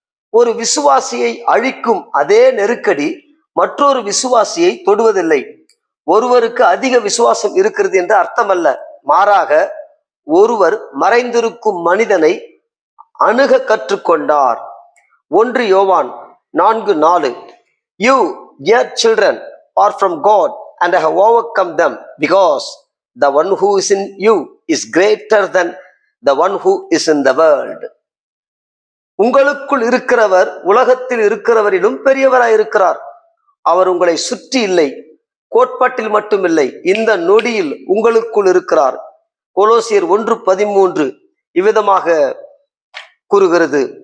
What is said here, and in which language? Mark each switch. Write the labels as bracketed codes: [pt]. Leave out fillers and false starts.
[ta] ஒரு விசுவாசியை அழிக்கும் அதே நெருக்கடி மற்றொரு விசுவாசியை தொடுவதில்லை. ஒருவருக்கு அதிக விசுவாசம் இருக்கிறது என்று அர்த்தமல்ல. மாறாக ஒருவர் மறைந்திருக்கும் மனிதனை அணுக கற்றுக்கொண்டார். 1 யோவான் 4:4. [en] You, dear children, are from God and have overcome them, because the one who is in you is greater than the one who is in the world. [ta] உங்களுக்குள் இருக்கிறவர் உலகத்தில் இருக்கிறவரிலும் பெரியவராயிருக்கிறார். அவர் உங்களை சுற்றி இல்லை, கோட்பாட்டில் மட்டுமில்லை, இந்த நொடியில் உங்களுக்குள் இருக்கிறார். கொலோசியர் 1:13 இவ்விதமாக கூறுகிறது.